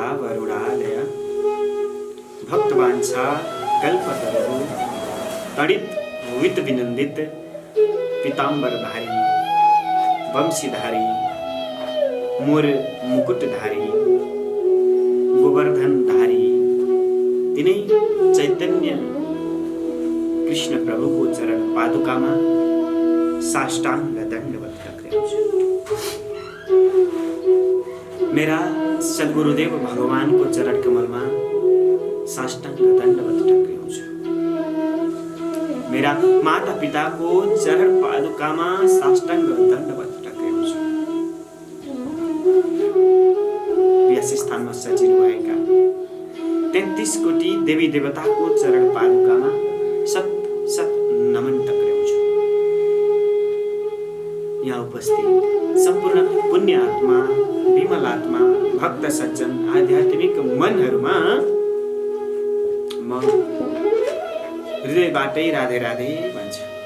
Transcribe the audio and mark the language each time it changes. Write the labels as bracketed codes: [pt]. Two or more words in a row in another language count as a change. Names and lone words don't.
[ne] वरुणालय भक्तवांछा कल्पतरु तड़ित वित विनंदित पीताम्बरधारी वंशीधारी मोर मुकुटधारी गोवर्धनधारी तिनै चैतन्य कृष्ण प्रभुको चरण पादुकामा साष्टांग दंडवत टक्राउँछु। मेरा सद्गुरुदेव भगवानको चरण कमलमा साष्टांग दंडवत टक्राउँछु। मेरा माता पिताको चरण पादुकामा साष्टांग दंडवत टक्राउँछु। यस स्थानमा सजिलो भएका 33 कोटी देवी देवताको चरण पादुकामा सत सत नमन टक्राउँछु। यहाँ उपस्थित सम्पूर्ण पुण्य आत्मा, विमल आत्मा, भक्त सज्जन, आध्यात्मिक मनहरूमा म हृदयबाटै राधे राधे भन्छ।